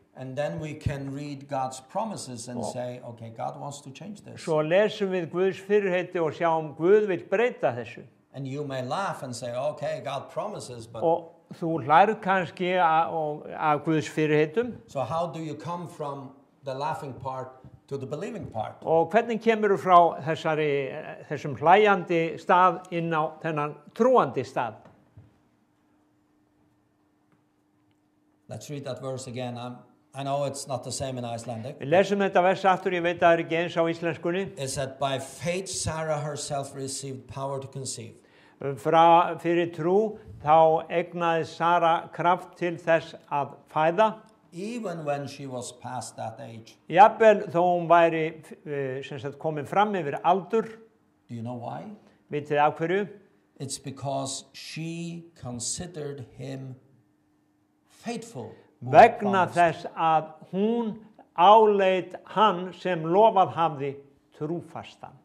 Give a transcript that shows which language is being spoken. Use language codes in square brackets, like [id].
[en] And then we can read God's promises and say, okay, God wants to change this. [is] Svo lesum við Guðs fyrirheiti og sjáum Guð vill breyta þessu. [en] And you may laugh and say, okay, God promises, but [is] Og þú hlærð kannski af Guðs fyrirheitum. [en] so how do you come from the laughing part to the believing part? [is] Og hvernig kemur þú frá þessum hlæjandi stað inn á þennan trúandi stað? [en] Let's read that verse again. I know it's not the same in Icelandic. [is] Við lesum þetta vers aftur, ég veit að það er ekki eins á íslenskunni. [en] It said, by faith Sarah herself received power to conceive. [is] Fyrir trú þá egnaði Sara kraft til þess að fæða. [en] Even when she was past that age. [is] Jafnvel þó hún væri sem sagt komin fram yfir aldur. [en] Do you know why? [is] Vitið af hverju? [en] It's because she considered him faithful. [is] Vegna þess að hún áleit hann sem lofað hafði trúfastan.